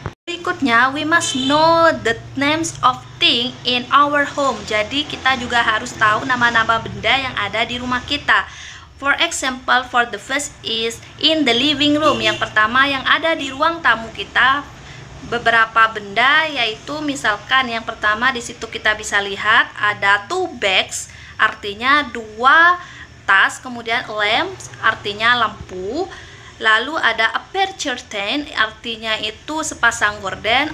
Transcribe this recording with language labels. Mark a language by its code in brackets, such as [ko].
[id] Berikutnya, [en] we must know the names of things in our home. [id] Jadi kita juga harus tahu nama-nama benda yang ada di rumah kita. [en] For example, for the first is in the living room. [id] Yang pertama yang ada di ruang tamu kita, beberapa benda, yaitu misalkan yang pertama di situ kita bisa lihat ada [en] two bags, [id] artinya dua tas. Kemudian lamps, artinya lampu. Lalu ada aperture tent, artinya itu sepasang gorden.